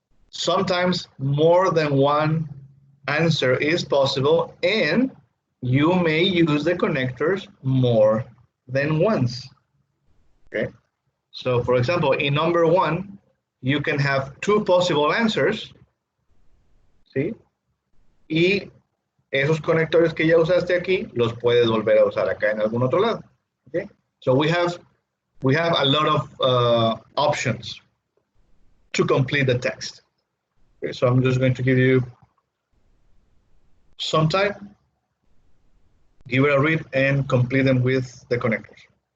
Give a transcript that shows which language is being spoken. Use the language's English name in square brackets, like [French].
[English] Sometimes more than one answer is possible, and you may use the connectors more than once. Okay, so for example, in number 1, you can have 2 possible answers. [Spanish] ¿Sí? Y esos conectores que ya usaste aquí los puedes volver a usar acá en algún otro lado. [English] Okay? So we have a lot of options to complete the text. Okay, so I'm just going to give you some time, give it a read, and complete them with the connectors.